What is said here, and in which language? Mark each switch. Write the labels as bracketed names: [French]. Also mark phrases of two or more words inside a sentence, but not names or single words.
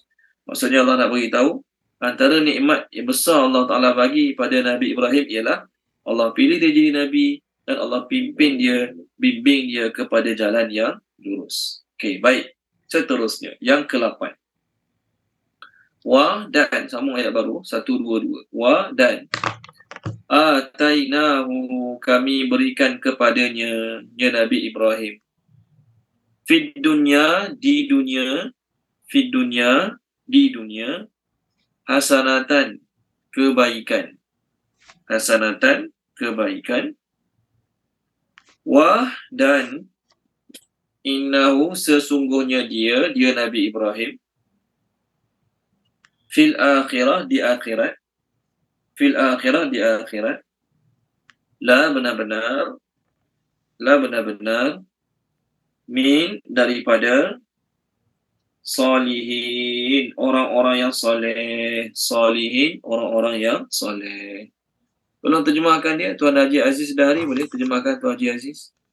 [Malay] Maksudnya Allah nak beritahu, antara nikmat yang besar Allah Ta'ala bagi pada Nabi Ibrahim ialah Allah pilih dia jadi Nabi, dan Allah bimbing dia kepada jalan yang lurus. Okey, baik. Seterusnya, yang ke-8. Wa, dan, sambung ayat baru, 122. Wa, dan atainahu, kami berikan kepadanya, ya Nabi Ibrahim. [Arabic] في الدنيا, [Malay] di dunia. [Arabic] في الدنيا, [Malay] di dunia. Hasanatan, kebaikan. Hasanatan, kebaikan. Wah, dan innahu, sesungguhnya dia Nabi Ibrahim. [Arabic] في الآخرة, [Malay] di akhirat. [Arabic] في الآخرة, [Malay] di akhirat. La benar-benar. Min, daripada salihin, orang-orang yang soleh. Salihin, orang-orang yang soleh. Tolong terjemahkan dia, Tuan Haji Aziz Dahri, boleh terjemahkan Tuan Haji Aziz?